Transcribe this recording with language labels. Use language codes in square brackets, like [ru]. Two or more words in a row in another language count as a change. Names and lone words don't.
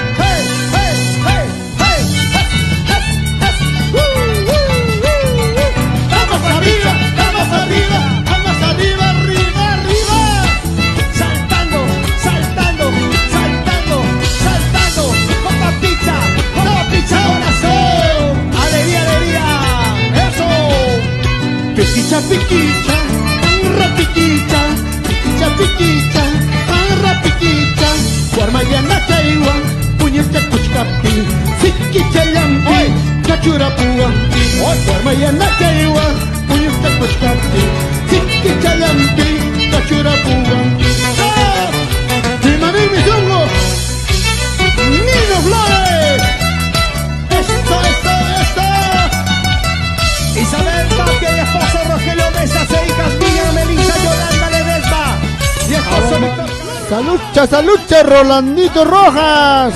[es] Vamos arriba, vamos arriba, vamos arriba, arriba, arriba. Saltando, saltando, saltando, saltando. Con Papicha Corazón. Alegría, alegría. Eso. [qu] Piquicha, piquicha, rapiquicha, piquicha, piquicha, rapiquicha. Guarmayana Taiwan, puñete kuchkapi, sikicha lampi, kachurapuampi. Guarmayana Taiwan, puñete kuchkapi, sikicha lampi, kachurapuampi. [es] ¡Prima mi zungo! ¡Nino Flores! ¡Esto! Isabel Tapia y esposo Rogelio Mesa, e hijas Miriam, Melissa, Yolanda Ledesma y esposo Víctor. Salucha, Rolandito Rojas.